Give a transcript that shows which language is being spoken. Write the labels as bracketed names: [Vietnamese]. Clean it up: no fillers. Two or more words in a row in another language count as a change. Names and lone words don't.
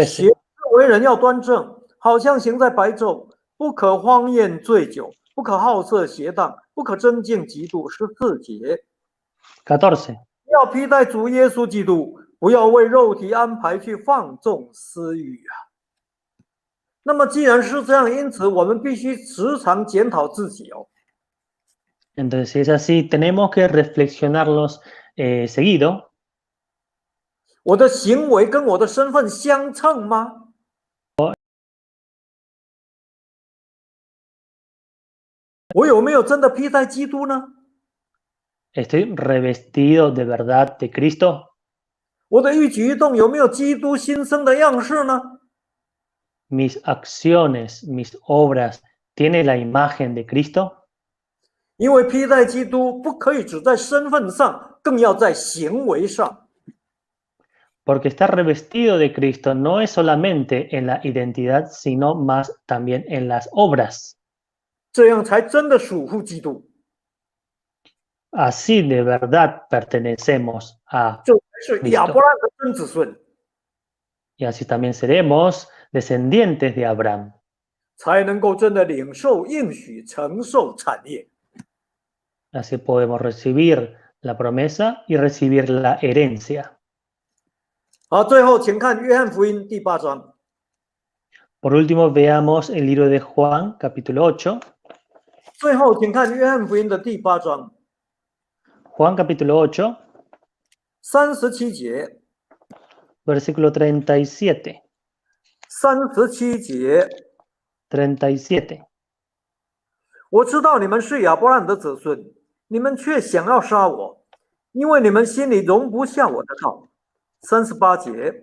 [Chinese] 行事为人要端正，好像行在白昼，不可荒宴醉酒，不可好色邪荡，不可争竞嫉妒。14节， 14. 要披戴主耶稣基督，不要为肉体安排去放纵私欲啊。那么既然是这样，因此我们必须时常检讨自己哦。 [Spanish] Entonces, si es así, tenemos que reflexionarlos seguido. [Chinese] 我的行为跟我的身份相称吗？我有没有真的披戴基督呢？ [Spanish] ¿Estoy revestido de verdad de Cristo? [Chinese] 我的一举一动有没有基督新生的样式呢？ [Spanish] ¿Mis acciones, mis obras tienen la imagen de Cristo? [Chinese] 因为披戴基督不可以只在身份上，更要在行为上。 [Spanish] Porque estar revestido de Cristo no es solamente en la identidad, sino más también en las obras. [Chinese] 这样才真的属乎基督， [Spanish] Así de verdad pertenecemos a [Chinese] 这才是亚伯拉罕的真子孙， [Spanish] y así también seremos descendientes de Abraham. [Chinese] 才能够真的领受应许，承受产业。 [Spanish] Así podemos recibir la promesa y recibir la herencia. [Chinese] 好，最后请看约翰福音第8章。 [Spanish] Por último, veamos el libro de Juan, capítulo 8. [Chinese] 最后请看约翰福音的第8章 [Spanish] Juan, capítulo 8, [Chinese] 37 节。 [Spanish] versículo 37. [Chinese] 37节， 37. 我知道你们是亚伯拉罕的子孙，你们却想要杀我，因为你们心里容不下我的道。38节，